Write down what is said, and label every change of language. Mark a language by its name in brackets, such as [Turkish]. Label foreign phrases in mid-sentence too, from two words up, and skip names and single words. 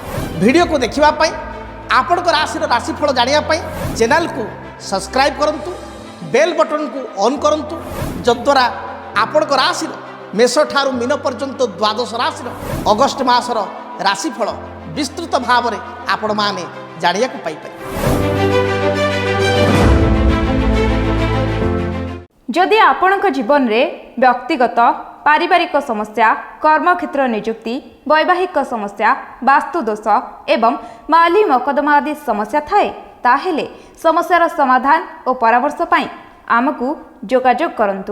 [Odia] ଭିଡ଼ିଓକୁ ଦେଖିବା ପାଇଁ, ଆପଣଙ୍କ ରାଶିର ରାଶିଫଳ ଜାଣିବା ପାଇଁ ଚ୍ୟାନେଲକୁ ସବସ୍କ୍ରାଇବ୍ କରନ୍ତୁ, [English] bell buttonକୁ [Odia] ଅନ୍ କରନ୍ତୁ, ଯଦ୍ୱାରା ଆପଣଙ୍କ ରାଶିର ମେଷ ଠାରୁ ମୀନ ପର୍ଯ୍ୟନ୍ତ 12 ରାଶିର ଅଗଷ୍ଟ ମାସର ରାଶିଫଳ ବିସ୍ତୃତ ଭାବରେ ଆପଣମାନେ ଜାଣିବାକୁ ପାଇପାରିବେ। ଯଦି ଆପଣଙ୍କ ଜୀବନ ରେ ବ୍ୟକ୍ତିଗତ ପାରିବାରିକ ସମସ୍ୟା, କର୍ମକ୍ଷେତ୍ର ନିଯୁକ୍ତି, ବୈବାହିକ ସମସ୍ୟା, ବାସ୍ତୁଦୋଷ ଏବଂ ମାଲି ମକଦ୍ଦମା ଆଦି ସମସ୍ୟା ଥାଏ ତାହେଲେ ସମସ୍ୟାର ସମାଧାନ ଆଉ ପରାମର୍ଶ ପାଇଁ ଆମକୁ ଯୋଗାଯୋଗ କରନ୍ତୁ।